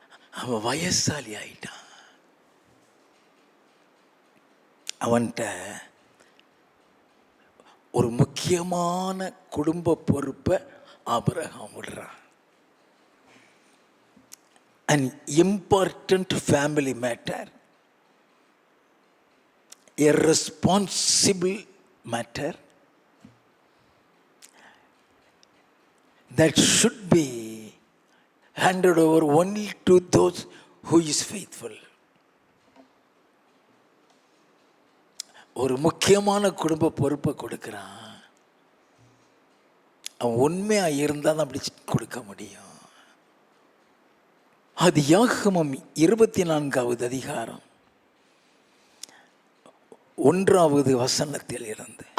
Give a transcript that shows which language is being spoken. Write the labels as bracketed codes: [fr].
[ta] அவன் வயசாலி ஆயிட்டான். அவன்கிட்ட ஒரு முக்கியமான குடும்ப பொறுப்பை ஆபிரகாம் விடுறான். [en] An important family matter, a responsible matter that should be handed over only to those who is faithful. [ta] ஒரு முக்கியமான குடும்ப பொறுப்பை கொடுக்குறான். அவன் உண்மையாக இருந்தால் தான் அப்படி கொடுக்க முடியும். அது யாகமம் 24வது அதிகாரம் 1வது வசனத்தில் இருந்து.